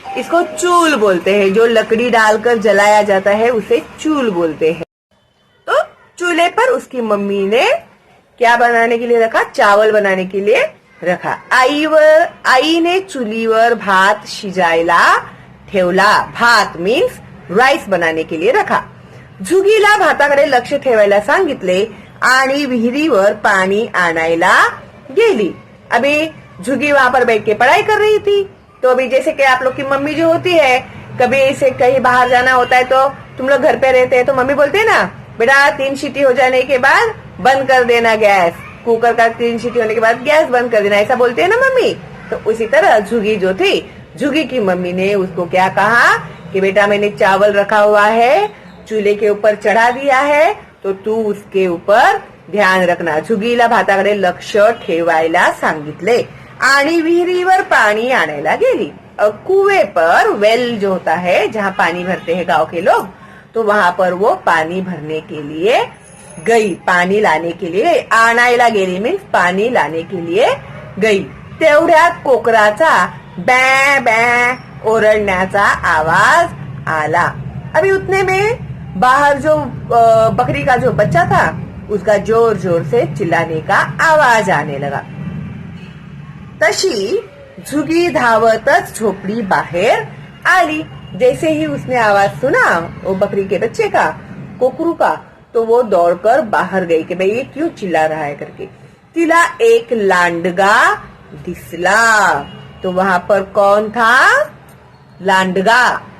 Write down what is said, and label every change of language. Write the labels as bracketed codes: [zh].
[hi] इसको चूल बोलते हैं, जो लकड़ी डालकर जलाया जाता है उसे चूल बोलते हैं। तो चूल्हे पर उसकी मम्मी ने क्या बनाने के लिए रखा? चावल बनाने के लिए रखा। [mr] आईने चुलीवर भात शिजायला ठेवला। [hi] भात मीन्स राईस बनाने के लिए रखा। [mr] झुगीला भाताकडे लक्ष ठेवायला सांगितले आणि विहिरीवर पानी आणायला गेली। [hi] अभी झुगी वहां पर बैठ के पढ़ाई कर रही थी। तो अभी जैसे कि आप लोग की मम्मी जो होती है, कभी इसे कहीं बाहर जाना होता है तो तुम लोग घर पे रहते हैं तो मम्मी बोलते है ना, बेटा 3 सीटी हो जाने के बाद बंद कर देना गैस। कुकर का 3 सीटी होने के बाद गैस बंद कर देना, ऐसा बोलते है ना मम्मी। तो उसी तरह झुगी जो थी, झुगी की मम्मी ने उसको क्या कहा कि बेटा मैंने चावल रखा हुआ है, चूल्हे के ऊपर चढ़ा दिया है, तो तू उसके ऊपर ध्यान रखना। [mr] झुगीला भाताकडे लक्ष ठेवायला सांगितले आणि विहिरीवर पाणी आणायला गेली। [hi] कुएं पर, वेल जो होता है जहाँ पानी भरते हैं गांव के लोग, तो वहां पर वो पानी भरने के लिए गई, पाणी लाने के लिए, [mr] आणायला गेली [hi] मीन्स पाणी लाने के लिए गई. [mr] तेवढ्यात कोकराचा बॅ बॅ ओरडण्याचा आवाज आला. [hi] अभी उतने में बाहर जो बकरी का जो बच्चा था उसका जोर जोर से चिल्लाने का आवाज आने लगा. [mr] तशी झुगी धावतच झोपड़ी बाहर आली. [hi] जैसे ही उसने आवाज सुना वो बकरी के बच्चे का, कोकरू का, तो वो दौड़कर बाहर गई कि भाई ये क्यों चिल्ला रहा है करके. [mr] तिला एक लांडगा दिसला. [hi] तो वहां पर कौन था? लांडगा.